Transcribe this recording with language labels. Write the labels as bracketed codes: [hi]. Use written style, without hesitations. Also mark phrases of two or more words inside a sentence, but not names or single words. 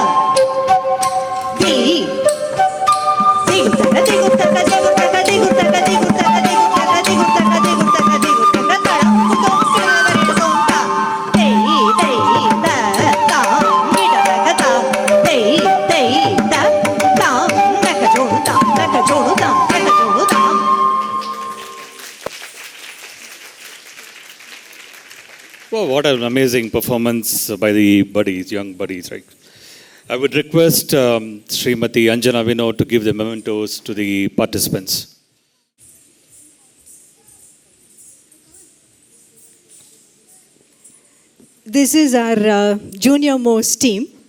[kn] ದಿ ದಿಗುತಗ ದಿಗುತಗ ದಿಗುತಗ ದಿಗುತಗ ದಿಗುತಗ ದಿಗುತಗ ದಿಗುತಗ ದಿಗುತಗ ದಿಗುತಗ ತಳಂಗುತೋ ಕೆಳಗದರಿಡ್ದೋ ತಾ ತೈ ತೈ ತ ತಾಂ ಗಿಡದಗ ತಾ ತೈ ತೈ ತ ತಾಂ ನಕ ಜೋಡು ತಾಂ ನಕ ಜೋಡು ತಾಂ ನಕ ಜೋಡು ತಾಂ. [en] Wow, what an amazing performance by the buddies, young buddies, right? I would request Srimati Anjana Vinod to give the mementos to the participants. This is our junior most team.